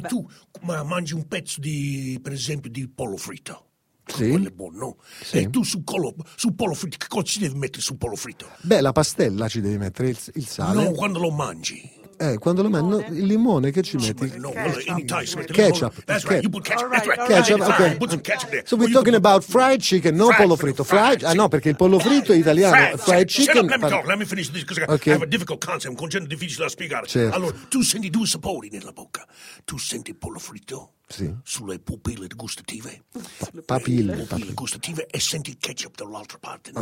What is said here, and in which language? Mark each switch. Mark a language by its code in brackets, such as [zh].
[it] Tu mangi un pezzo di, per esempio, di pollo fritto. Sì. Quello è buono, no? Sì. E tu sul pollo fritto, che cosa ci devi mettere sul pollo fritto? Beh, la pastella ci devi mettere, il sale. No, quando lo mangi. Quando lo mangi, il limone che ci metti? No, in Italia si mette ketchup. [en] That's right, you put ketchup. Right, that's right. Ketchup, ok. Put some ketchup there. So we're talking about fried chicken, [it] no pollo fritto. Fried, ah no, perché il pollo fritto è italiano. [en] Fried chicken. Shut up, let me talk, let me finish this, because I have a difficult concept, [it] un concetto difficile da spiegare. Certo. Allora, tu senti due sapori nella bocca. Tu senti il pollo fritto sulle pupille gustative. Papille. Gustative, e senti il ketchup dall'altra parte. Non